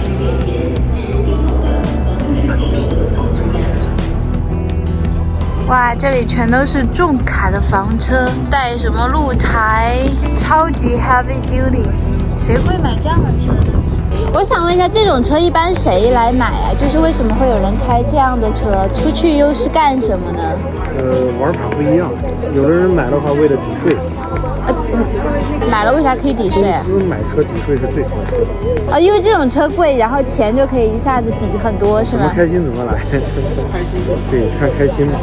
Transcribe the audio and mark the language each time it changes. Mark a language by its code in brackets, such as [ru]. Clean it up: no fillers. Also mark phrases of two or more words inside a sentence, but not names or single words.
[zh] 哇， 這裡全都是重卡的房車，帶什麼露台，超級 [en] heavy duty， [zh] 誰會買這樣的車？我想問一下，這種車一般誰來買啊？就是為什麼會有人開這樣的車？出去又是幹什麼呢？玩法不一樣，有的人買的話为了抵税。买了为啥可以抵税啊？公司买车抵税是最合适的。因为这种车贵，然后钱就可以一下子抵很多，是吗？怎么开心怎么来，对，看开心嘛。